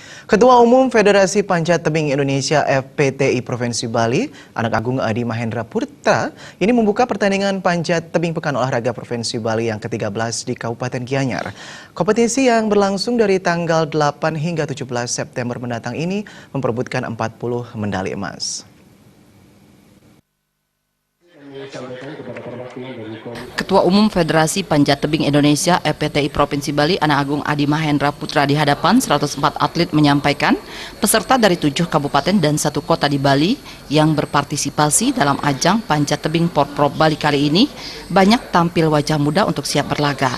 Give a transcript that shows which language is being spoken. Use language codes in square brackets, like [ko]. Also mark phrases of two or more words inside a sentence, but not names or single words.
[id] Ketua Umum Federasi Panjat Tebing Indonesia FPTI Provinsi Bali, Anak Agung Adi Mahendra Putra, ini membuka pertandingan panjat tebing Pekan Olahraga Provinsi Bali yang ke-13 di Kabupaten Gianyar. Kompetisi yang berlangsung dari tanggal 8 hingga 17 September mendatang ini memperebutkan 40 medali emas. Ketua Umum Federasi Panjat Tebing Indonesia FPTI Provinsi Bali, Anak Agung Adi Mahendra Putra di hadapan 104 atlet menyampaikan peserta dari 7 kabupaten dan 1 kota di Bali yang berpartisipasi dalam ajang panjat tebing Porprov Bali kali ini banyak tampil wajah muda untuk siap berlaga.